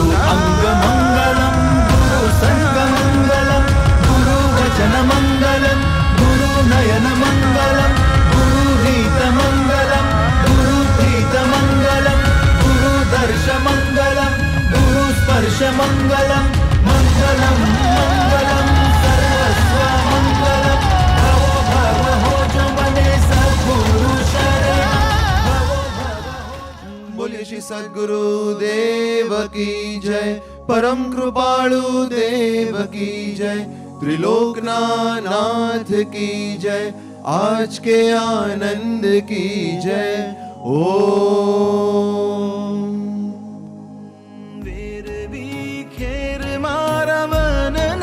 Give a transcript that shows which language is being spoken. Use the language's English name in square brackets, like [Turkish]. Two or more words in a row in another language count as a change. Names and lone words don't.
[Sanskrit] अंग मंगलम गुरु संग मंगलम गुरु वचन मंगलम गुरु नयन मंगलम गुरु रीत मंगलम गुरु प्रीत मंगलम गुरु दर्श मंगलम गुरु स्पर्श मंगलम मंगलम मंगलम सर्वस्व मंगलम [Gujarati] ભવ ભવ હો જો મને સદ્ગુરુ શરણં [Hindi] बोलिए श्री सद्गुरु देव की जय परम कृपालु देव की जय त्रिलोकनाथ की जय आज के आनंद की जय ओम वीर खेर [Gujarati] મારા મન